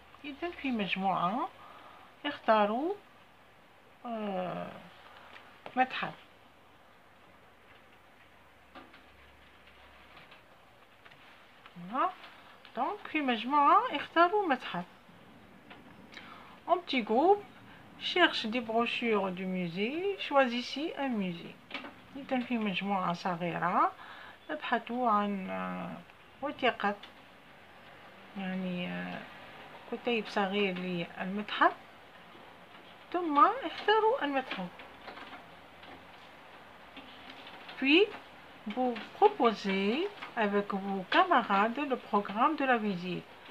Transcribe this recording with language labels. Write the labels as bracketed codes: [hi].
[ar] إذن في مجموعة اختاروا متحف. دونك في مجموعة اختاروا متحف. [fr] En petit groupe cherche des brochures du musée, choisissez un musée. [ar] إذن في مجموعة صغيرة ابحثوا عن وثيقة يعني كتيب صغير للمتحف ثم اختاروا المتحف. [fr] Puis vous proposez avec vos camarades le programme de la visite.